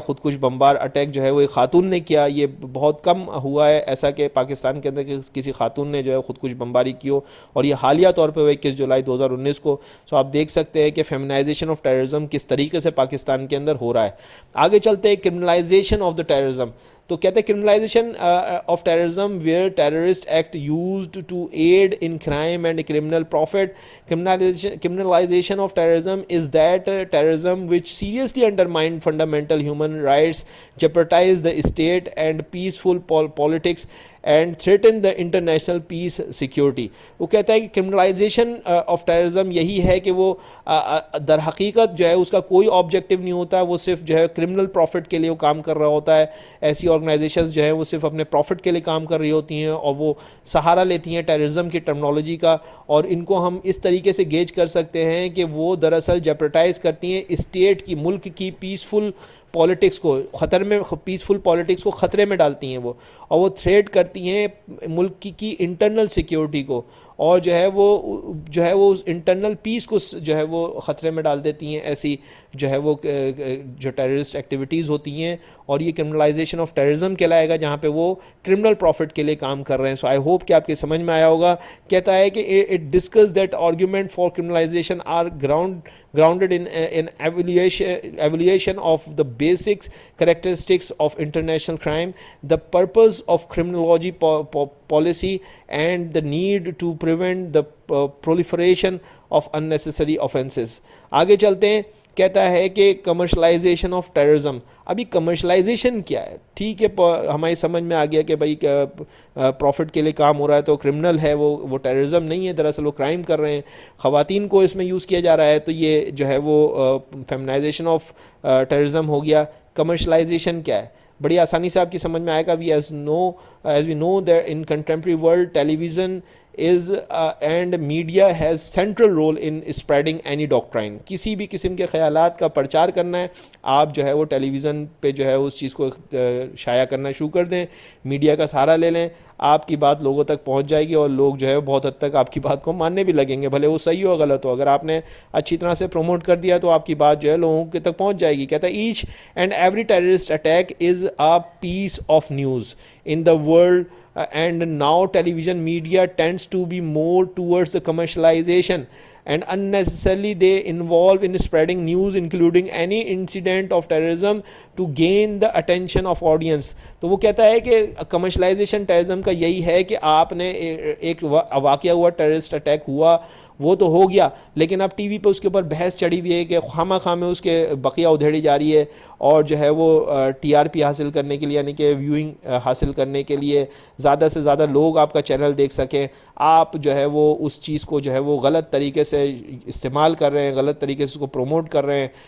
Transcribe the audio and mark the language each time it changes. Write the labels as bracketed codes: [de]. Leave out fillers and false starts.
[ur] خودکش بمبار اٹیک جو ہے وہ ایک خاتون نے کیا. یہ بہت کم ہوا ہے ایسا کہ پاکستان کے اندر کسی خاتون نے جو ہے خودکش بمباری کی ہو, اور یہ حالیہ طور پہ 21 جولائی 2019 کو. سو آپ دیکھ سکتے ہیں کہ فیمنائزیشن آف ٹیررزم کس طریقے سے پاکستان کے اندر ہو رہا ہے. آگے چلتے ہیں کرمنلائزیشن آف دا ٹیررزم. تو کہتے ہیں کرمنلائزیشن of terrorism [en] Where terrorist act used to aid in crime and criminal profit. Criminalization of terrorism is that terrorism which seriously undermine fundamental human rights, jeopardize the state and peaceful politics and threaten the international peace security. [ur] وہ کہتا ہے کہ کرمنلائزیشن of terrorism یہی ہے کہ وہ در حقیقت جو ہے اس کا کوئی آبجیکٹیو نہیں ہوتا, وہ صرف جو ہے کرمنل پروفٹ کے لیے وہ کام کر رہا ہوتا ہے. ایسی آرگنائزیشنز جو ہیں وہ صرف اپنے پروفٹ کے لیے کام کر رہی ہوتی ہیں, اور وہ سہارا لیتی ہیں ٹیررزم کی ٹرمنالوجی کا, اور ان کو ہم اس طریقے سے گیج کر سکتے ہیں کہ وہ دراصل جیپرٹائز کرتی ہیں اسٹیٹ کی, ملک کی پیسفل پالیٹکس کو خطر میں, پیسفل پالیٹکس کو خطرے میں ڈالتی ہیں وہ, اور وہ تھریٹ کرتی ہیں ملک کی انٹرنل سیکیورٹی کو, اور جو ہے وہ اس انٹرنل پیس کو جو ہے وہ خطرے میں ڈال دیتی ہیں. ایسی جو ہے وہ جو ٹیررسٹ ایکٹیویٹیز ہوتی ہیں, اور یہ کرمنلائزیشن آف ٹیررزم کہلائے گا جہاں پہ وہ کرمنل پروفٹ کے لیے کام کر رہے ہیں. سو [en] I hope [ur] کہ آپ کے سمجھ میں آیا ہوگا. کہتا ہے کہ [en] It discuss that argument for criminalization are grounded in evaluation of the basic characteristics of international crime, the purpose of criminology policy, and the need to prevent the proliferation of unnecessary offenses. [ur] آگے چلتے ہیں. کہتا ہے کہ commercialization of terrorism. ابھی commercialisation کیا ہے؟ ٹھیک ہے, ہماری سمجھ میں آ گیا کہ بھائی پروفٹ کے لیے کام ہو رہا ہے تو کرمنل ہے, وہ ٹیررزم نہیں ہے, دراصل وہ کرائم کر رہے ہیں, خواتین کو اس میں یوز کیا جا رہا ہے, تو یہ جو ہے وہ فیمنائزیشن آف ٹیررزم ہو گیا. کمرشلائزیشن کیا ہے؟ بڑی آسانی سے آپ کی سمجھ میں آئے گا. [en] as we know that in contemporary world television is and media has central role in spreading any doctrine. [ur] کسی بھی قسم کے خیالات کا پرچار کرنا ہے, آپ جو ہے وہ ٹیلی ویژن پہ جو ہے اس چیز کو شائع کرنا شروع کر دیں, میڈیا کا سہارا لے لیں, آپ کی بات لوگوں تک پہنچ جائے گی, اور لوگ جو ہے بہت حد تک آپ کی بات کو ماننے بھی لگیں گے, بھلے وہ صحیح ہو غلط ہو. اگر آپ نے اچھی طرح سے پروموٹ کر دیا تو آپ کی بات جو ہے لوگوں کے تک پہنچ جائے گی. کہتا ہے [en] Each and every terrorist attack is a piece of news in the world, and now television media tends to be more towards the commercialization, and unnecessarily they involve in spreading news including any incident of terrorism to gain the attention of audience. [ur] تو وہ کہتا ہے کہ commercialisation terrorism کا یہی ہے کہ آپ نے ایک واقعہ ہوا, ٹیررسٹ اٹیک ہوا, وہ تو ہو گیا, لیکن اب ٹی وی پہ اس کے اوپر بحث چڑھی ہوئی ہے کہ خواہ خواہ میں اس کے بقیہ ادھیڑی جا رہی ہے, اور جو ہے وہ ٹی آر پی حاصل کرنے کے لیے, یعنی کہ ویوئنگ حاصل کرنے کے لیے, زیادہ سے زیادہ لوگ آپ کا چینل دیکھ سکیں, آپ جو ہے وہ اس چیز کو جو ہے وہ غلط طریقے سے استعمال کر رہے ہیں, غلط طریقے سے اس کو پروموٹ کر رہے ہیں.